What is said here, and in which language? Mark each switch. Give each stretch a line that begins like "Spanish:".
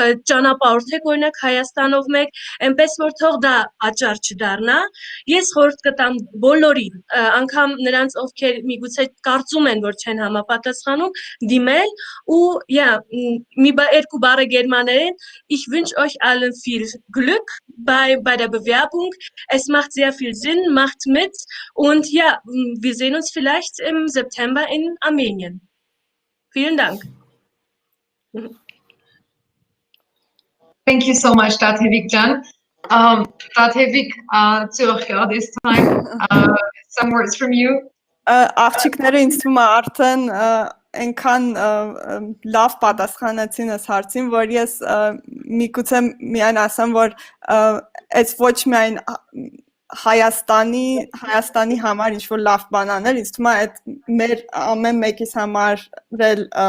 Armenian: ճանապարհորդեք օրինակ Հայաստանով մեկ, այնպես որ թող դա պատճառ չդառնա։ Ես խորհուրդ կտամ բոլորին, անգամ նրանց, ովքեր միգուցե կարծում են, որ չեն համապատասխանում, դիմել ու երկու բառը գերմաներեն,
German: ich wünsche euch allen viel Glück bei der Bewerbung. Es macht sehr viel Sinn, macht mit und ja, wir sehen uns vielleicht im September in Armenien. Vielen Dank.
English: Thank you so much, Tatevik-jan. Tatevik, Zürcher this time. Some words from you.
Armenian: Աղջիկները ինձ թվում է արդեն այնքան լավ պատասխանեցին այս հարցին, որ ես միգուցե միայն ասեմ, որ այս ոչ միայն Հայաստանի համար ինչ-որ լավ բան անել, ինձ թվում է այդ մեր ամեն մեկիս համար էլ